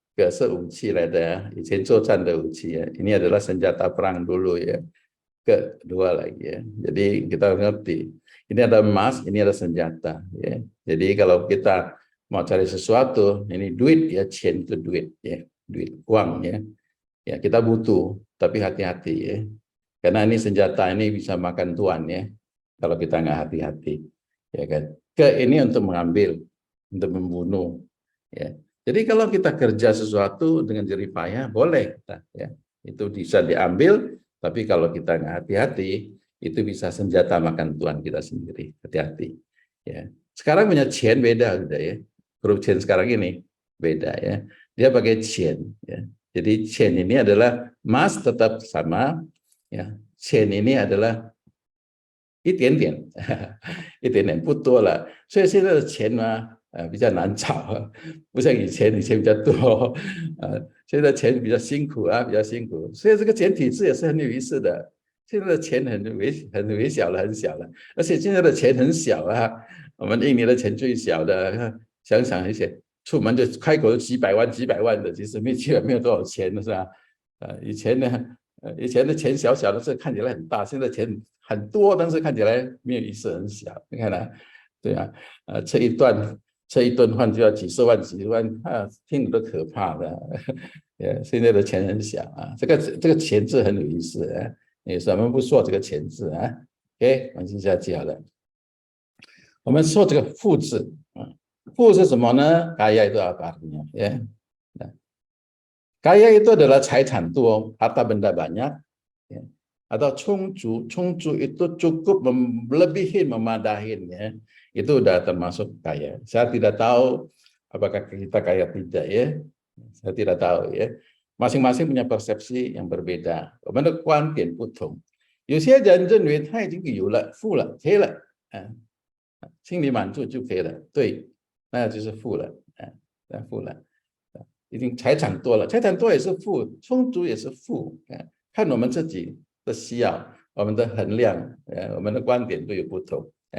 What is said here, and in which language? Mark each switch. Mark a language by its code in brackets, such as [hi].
[zh] 个是武器来的呀，以前作战的武器ya. [id] Ini adalah senjata perang dulu, ya. Kedua lagi, ya. Jadi kita ngerti. Ini ada emas, ini ada senjata, ya. Jadi kalau kita mau cari sesuatu, ini duit, ya, chen itu duit, ya, duit uang, ya. Ya, kita butuh, tapi hati-hati ya. Karena ini senjata ini bisa makan tuan ya. Kalau kita nggak hati-hati, ya kan. Ini untuk mengambil, untuk membunuh. Ya. Jadi kalau kita kerja sesuatu dengan jerih payah, boleh kita, ya. Itu bisa diambil, tapi kalau kita nggak hati-hati, itu bisa senjata makan tuan kita sendiri. Hati-hati. Ya. Sekarang punya chain beda, udah ya. Grup chain sekarang ini beda ya. Dia pakai chain. Ya. Jadi chain ini adalah mas tetap sama, ya. Chain ini adalah [zh] 一点点，一点点不多了。所以现在的钱呢，比较难找，不像以前比较多，现在钱比较辛苦啊，比较辛苦。所以这个钱体制也是很有意思的。现在的钱很微小了，很小了，而且现在的钱很小啊。我们印尼的钱最小的，想想一些出门就开口几百万、几百万的，其实基本没有多少钱的是吧？以前呢，以前的钱小小的，是看起来很大，现在钱很多，但是看起来没有意思，很小。你看呢？对啊，吃一顿饭就要几十万、几十万啊，听着都可怕的。现在的钱很小啊，这个钱字很有意思啊。咱们不说这个钱字啊，OK， 往下讲了。我们说这个富字啊，富是什么呢？ [id] kaya itu apa artinya ya? Kaya itu adalah [zh] 财产多, [id] harta benda banyak, ya. Atau 充足itu cukup melebihi, memadahin, ya. Itu udah termasuk kaya. Saya tidak tahu apakah kita kaya tidak ya. Saya tidak tahu ya. Masing-masing punya persepsi yang berbeda. [zh] 我们的观点不同。有些人认为他已经有了，富了，可以了，心里满足就可以了。对，那就是富了，富了。已经财产多了，财产多也是富，充足也是富，看我们自己的需要，我们的衡量，我们的观点都有不同。